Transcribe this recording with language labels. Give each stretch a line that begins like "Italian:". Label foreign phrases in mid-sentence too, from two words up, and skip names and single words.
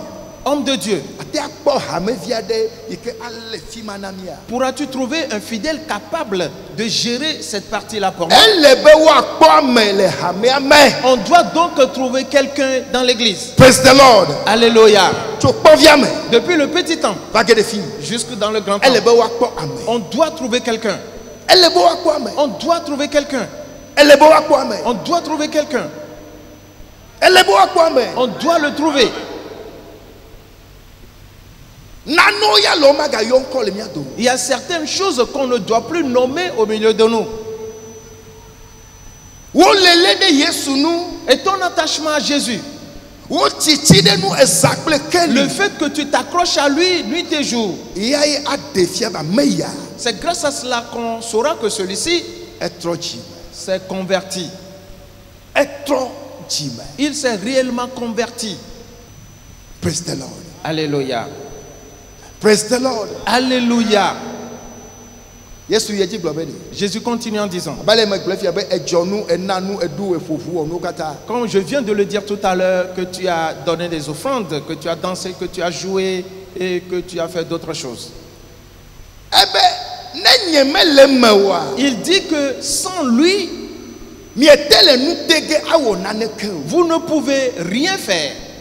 French: homme de Dieu,
Ewe: Ate akpɔ hamevi aɖe yi ke ale fi ma na mía.
French: pourras-tu trouver un fidèle capable de gérer cette partie-là pour moi?
Ewe: Ele be woakpɔ ame le hamea me.
French: On doit donc trouver quelqu'un dans l'église.
English: Praise the Lord.
French: Alléluia.
Ewe: Tso kpɔvia me
French: Depuis le petit temps
Ewe: va ge ɖe fi.
French: jusque dans le grand
Ewe: Ele
French: temps,
Ewe: be woakpɔ ame.
French: on doit trouver quelqu'un.
Ewe: Ele be woakpɔ ame.
French: On doit trouver quelqu'un.
Ewe: Ele be woakpɔ ame.
French: On doit trouver quelqu'un.
Ewe: Ele be woakpɔ ame.
French: On doit le trouver.
Ewe: Nanewo ya le wo magayɔ ŋkɔ le mía dome.
French: Il y a certaines choses qu'on ne doit plus nommer au milieu de nous.
Ewe: Wo lele ɖe Yesu nu.
French: Et ton attachement à Jésus,
Ewe: Wo tsitsi ɖe nu eza kple le keli.
French: fait que tu t'accroches à lui nuit et jour,
Ewe: Ya ye aɖe fia be ame ya
French: c'est grâce à cela qu'on saura que celui-ci
Ewe: etrɔ dzime.
French: s'est converti.
Ewe: Etrɔ dzime.
French: Il s'est réellement converti.
English: Praise the Lord.
French: Alléluia.
English: Praise the Lord.
French: Alléluia.
Ewe: Yesu ye dzi gblɔ be ɖe.
French: Jésus continue en disant,
Ewe: Abe le megblɔ fia be edzɔnu, enanu, eɖu, eƒoƒu wɔ nuwo katã.
French: comme je viens de le dire tout à l'heure, que tu as donné des offrandes, que tu as dansé, que tu as joué et que tu as fait d'autres choses.
Ewe: Ebe
French: Il dit que sans lui, vous ne pouvez rien faire.